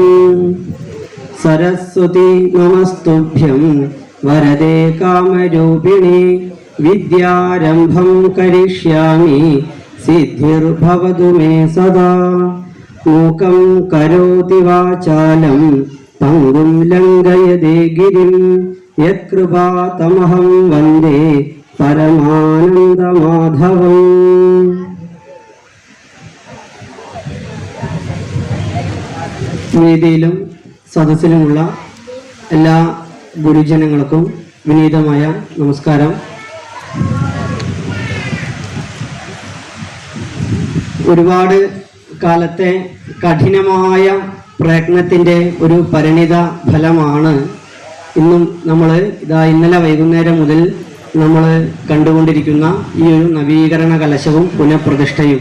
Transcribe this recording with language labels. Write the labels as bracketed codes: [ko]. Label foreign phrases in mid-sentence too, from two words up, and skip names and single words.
[sa] सरस्वती नमस्तुभ्यं वरदे कामरूपिणि विद्यारम्भं करिष्यामि सिद्धिर्भवतु मे सदा। मूकं करोति वाचालं पङ्गुं लङ्घयते गिरिं यत्कृपातमहं वन्दे परमानन्दमाधवम्। [ml] വേദിയിലും സദസ്സിലുമുള്ള എല്ലാ ഗുരുജനങ്ങൾക്കും വിനീതമായ നമസ്കാരം. ഒരുപാട് കാലത്തെ കഠിനമായ പ്രയത്നത്തിൻ്റെ ഒരു പരിണിത ഫലമാണ് ഇന്നും നമ്മൾ ഇന്നലെ വൈകുന്നേരം മുതൽ നമ്മൾ കണ്ടുകൊണ്ടിരിക്കുന്ന ഈ ഒരു നവീകരണ കലശവും പുനഃപ്രതിഷ്ഠയും.